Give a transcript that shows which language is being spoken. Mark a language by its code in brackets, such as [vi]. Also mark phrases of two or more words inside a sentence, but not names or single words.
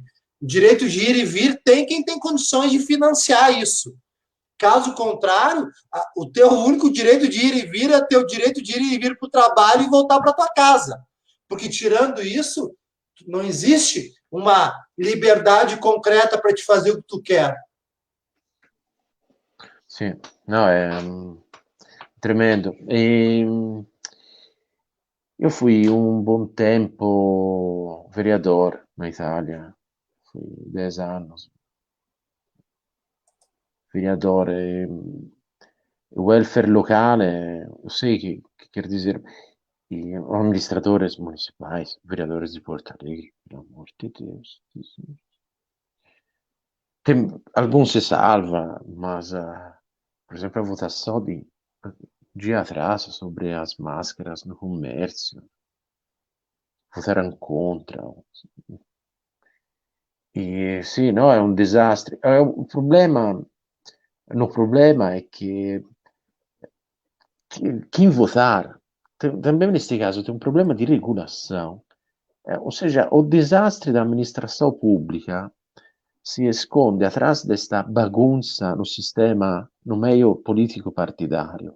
[pt] O direito de ir e vir tem quem tem condições de financiar isso. Caso contrário, o teu único direito de ir e vir é teu direito de ir e vir para o trabalho e voltar para tua casa. Porque, tirando isso, não existe uma liberdade concreta para te fazer o que tu quer. [it] Sì, no, è tremendo. [pt] Io fui [it] un buon tempo [pt] vereador na Italia, fui 10 anos vereador. [it] O welfare locale, [pt] eu sei que quer dizer, e administradores municipais, vereadores de Porto Alegre, pelo amor de Deus. Alguns se salva, mas, por exemplo, a votação de dia atrás sobre as máscaras no comércio, votaram contra. [it] E sì, no, è un disastro. [pt] O problema [it] è che [pt] quem votar, também neste caso, tem um problema de regulação. Ou seja, o desastre da administração pública si esconde atrás desta bagunça no sistema, no meio político partidário.